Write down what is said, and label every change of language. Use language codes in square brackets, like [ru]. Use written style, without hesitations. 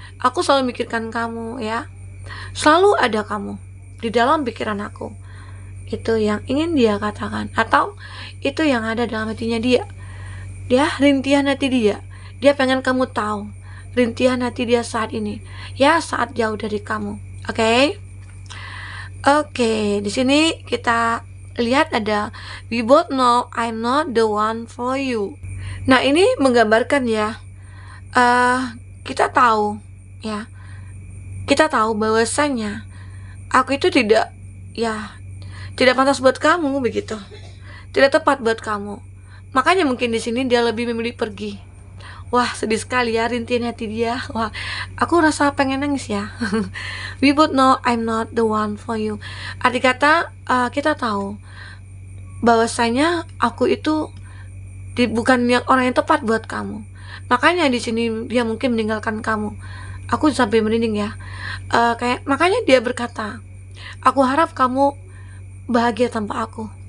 [id] Aku selalu mikirkan kamu ya. Selalu ada kamu di dalam pikiran aku. Itu yang ingin dia katakan, atau itu yang ada dalam hatinya dia. Dia rintihan hati dia. Dia pengen kamu tahu rintihan hati dia saat ini. Ya, saat jauh dari kamu. Oke? Oke, di sini kita lihat ada [en] we both know I'm not the one for you. [id] Nah, ini menggambarkan ya, kita tahu ya, kita tahu bahwasanya aku itu tidak pantas buat kamu begitu, tidak tepat buat kamu. Makanya mungkin di sini dia lebih memilih pergi. Wah, sedih sekali ya rintihan hati dia. Wah, aku rasa pengen nangis ya. [en] We both know I'm not the one for you. [id] Arti kata kita tahu bahwasanya aku itu bukan orang yang tepat buat kamu. Makanya di sini dia mungkin meninggalkan kamu. Aku sampai merinding ya. Makanya dia berkata, aku harap kamu bahagia tanpa aku.